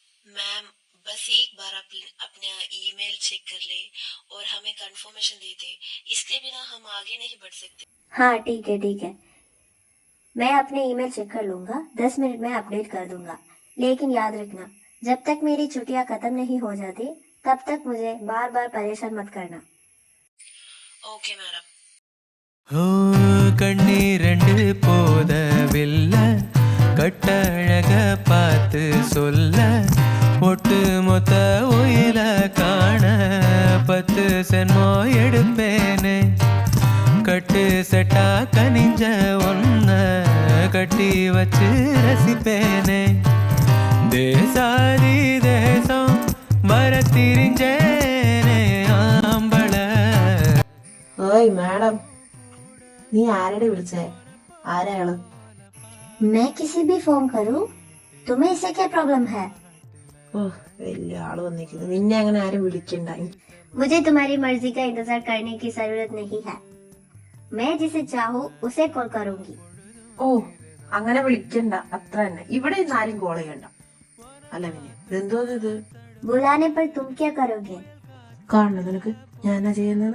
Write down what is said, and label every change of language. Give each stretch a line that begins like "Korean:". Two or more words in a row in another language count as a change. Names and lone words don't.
Hindi: मैम बस एक बार अपना ईमेल चेक कर ले और हमें कंफर्मेशन दे दे, इसके बिना हम आगे नहीं बढ़ सकते। हाँ ठीक है ठीक है, मैं अपने ईमेल चेक कर लूंगा, 10 मिनट में अपडेट कर दूंगा। लेकिन याद रखना, जब तक मेरी छुट्टियां खत्म नहीं हो जाती तब तक मुझे बार बार परेशान मत करना। ओके मैडम।
Tamil: ஓ கண்ணீரண்டு போதவில்லை கட்டழக பார்த்து சொல்ல ஒட்டு மொத்த உயில காண 10 சென்மோ எடுப்பேனே கட்டு செட்டா கனிஞ்ச ஒன்ன கட்டி வச்சு ரசிப்பேனே தேசாதி தேசம் வரத்திரிஞ்சேனே ஆம்பள
Malayalam: ഓയ് മാഡം, നീ ആരുടെ വിളിച്ചേ? ആരാള്?
Hindi: मैं किसी भी फोन करूं? तुम्हें इससे क्या प्रॉब्लम है?
Malayalam: ഓ, വലിയ ആള് വന്നിരിക്കുന്നു. നിന്നെ അങ്ങനെ ആരും വിളിക്കണ്ട.
Hindi: मुझे तुम्हारी मर्जी का इंतजार करने की जरूरत नहीं है। मैं जिसे चाहूँ उसे कॉल करूंगी।
Malayalam: ഓ, അങ്ങനെ വിളിക്കണ്ട, അത്ര തന്നെ. ഇവിടെ ഇന്ന് ആരും കോൾ ചെയ്യണ്ട. അല്ല പിന്നെ ഇതെന്തോന്ന് ഇത്?
Hindi: बुलाने पर तुम क्या करोगे?
Malayalam: കാണണം നിനക്ക് ഞാനാ ചെയ്യുന്നത്.